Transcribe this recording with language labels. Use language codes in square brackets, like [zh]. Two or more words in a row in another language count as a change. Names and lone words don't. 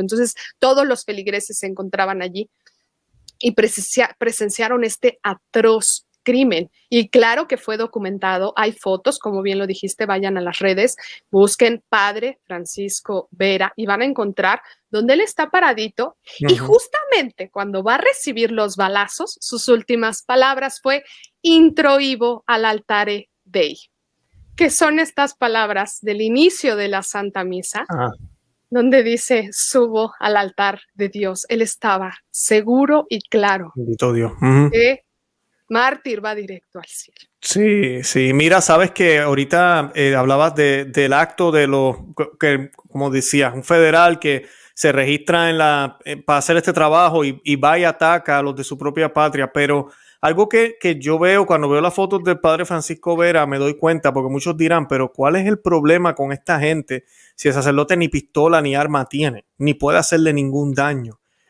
[es] Entonces todos los feligreses se encontraban allí y presenciaron este atroz crimen. Y claro que fue documentado, hay fotos, como bien lo dijiste, vayan a las redes, busquen Padre Francisco Vera y van a encontrar donde él está paradito y justamente cuando va a recibir los balazos, sus últimas palabras fue [la] introibo al altare Dei, [es] que son estas palabras del inicio de la Santa Misa, donde dice, subo al altar de Dios. Él estaba seguro y claro. Bendito Dios. Que mártir va directo al cielo. Sí, sí. Mira, sabes que ahorita hablabas del acto de los, que, como decías, un federal que se registra para hacer este trabajo y va y ataca a los de su propia patria, pero algo que yo veo cuando veo las fotos del padre Francisco Vera, me doy cuenta, porque muchos dirán, pero ¿cuál es el problema con esta gente si el sacerdote ni pistola ni arma tiene, ni puede hacerle ningún daño?